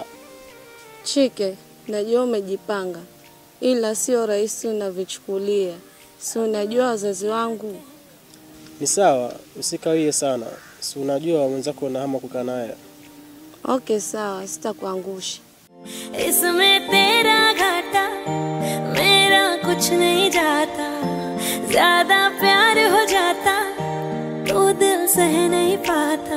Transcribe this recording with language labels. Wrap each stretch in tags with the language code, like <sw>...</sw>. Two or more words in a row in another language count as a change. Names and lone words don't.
<sw>Chike, najua umejipanga, ila sio rahisi unavyochukulia. Si unajua wazazi wangu. Ni sawa, usikawie sana. Si unajua mwenzako na hama kukaa naye. Okay, sawa, sitakuangusha.</sw> <hi>इसमें तेरा घाटा मेरा कुछ नहीं जाता, ज्यादा प्यार हो जाता तो दिल सह नहीं पाता।</hi>